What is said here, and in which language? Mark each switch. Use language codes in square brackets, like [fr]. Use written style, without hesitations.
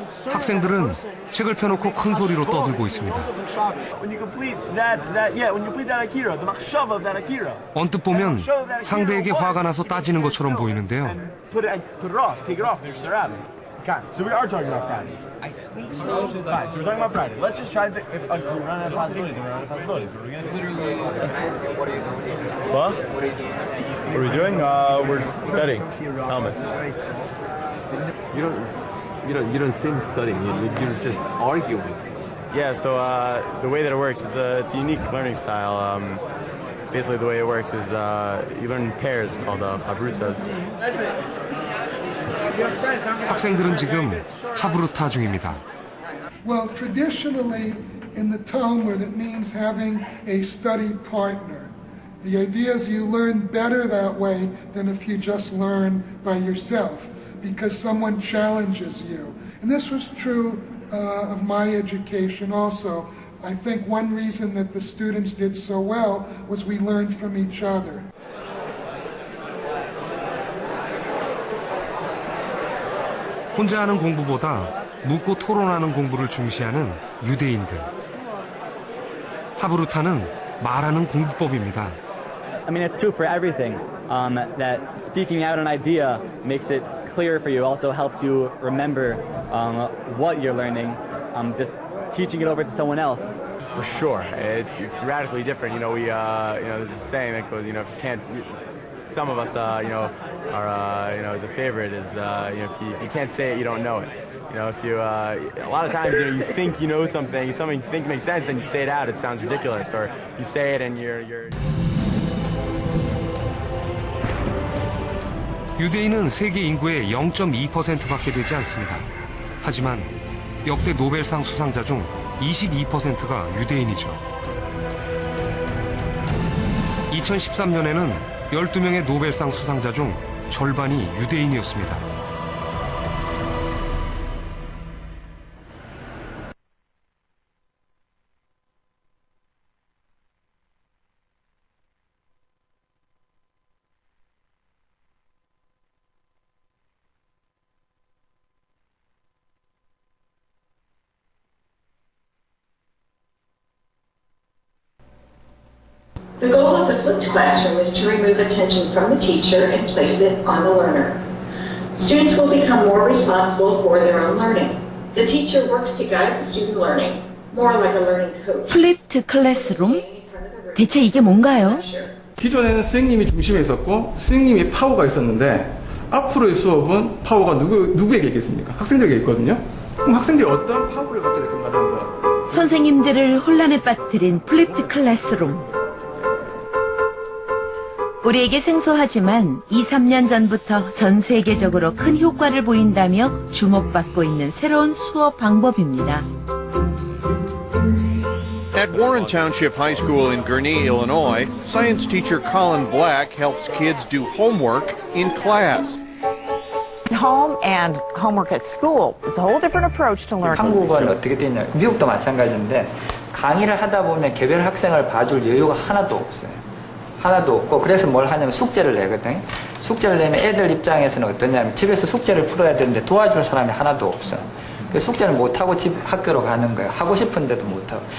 [ko] 학생들은 책을 펴놓고 큰 소리로 떠들고 있습니다. 언뜻 보면 상대에게 화가 나서 따지는 것처럼 보이는데요. [en] So we are talking about Friday. I think so. Fine. So we're talking about Friday. Let's just try to run out of possibilities. We're running out of possibilities. What are we gonna do? What are you doing? What? What are we doing? We're studying. Talmud. You don't seem studying. You're just arguing. Yeah. So the way that it works is it's a unique learning style. Basically, the way it works is you learn in pairs called chabrusas. [ko] 학생들은 지금 하브루타 중입니다. [en] Well, traditionally in the Talmud, it means having a study partner. The idea is you learn better that way than if you just learn by yourself, because someone challenges you. And this was true of my education also. I think one reason that the students did so well was we learned from each other. [ko] 혼자 하는 공부보다 묻고 토론하는 공부를 중시하는 유대인들. 하브루타는 말하는 공부법입니다. [en] I mean, it's true for everything. That speaking out an idea makes it clear for you. Also helps you remember what you're learning. Just teaching it over to someone else. For sure, it's radically different. You know, there's a saying that goes, if you can't, some of us, are, as a favorite is, if you can't say it, you don't know it. If you, a lot of times, you think you know something you think makes sense, then you say it out, it sounds ridiculous, or you say it and you're. [ko] 유대인은 세계 인구의 0.2%밖에 되지 않습니다. 하지만 역대 노벨상 수상자 중 22%가 유대인이죠. 2013년에는 12명의 노벨상 수상자 중 절반이 유대인이었습니다. [en] The goal of the flipped classroom is to remove attention from the teacher and place it on the learner. Students will become more responsible for their own learning. The teacher works to guide the student learning, more like a learning coach. [ko] 플립트 클래스룸? 대체 이게 뭔가요? 기존에는 선생님이 중심에 있었고 선생님이 파워가 있었는데 앞으로의 수업은 파워가 누구에게 있겠습니까? 학생들에게 있거든요. 그럼 학생들이 어떤 파워를 갖게 될 건가라는 거. 선생님들을 혼란에 빠뜨린 플립트 클래스룸. 우리에게 생소하지만 2, 3년 전부터 전 세계적으로 큰 효과를 보인다며 주목받고 있는 새로운 수업 방법입니다. [en] At Warren Township High School in Gurnee, Illinois, science teacher Colin Black helps kids do homework in class. Home and homework at school. It's a whole different approach to learning. [ko] 한국은 어떻게 돼 있냐? 미국도 마찬가지인데 강의를 하다 보면 개별 학생을 봐줄 여유가 하나도 없어요. 하나도 없고 그래서 뭘 하냐면 숙제를 내거든. 숙제를 내면 애들 입장에서는 어떠냐면 집에서 숙제를 풀어야 되는데 도와줄 사람이 하나도 없어. 숙제를 못하고 집 학교로 가는 거예요. 하고 싶은데도 못하고.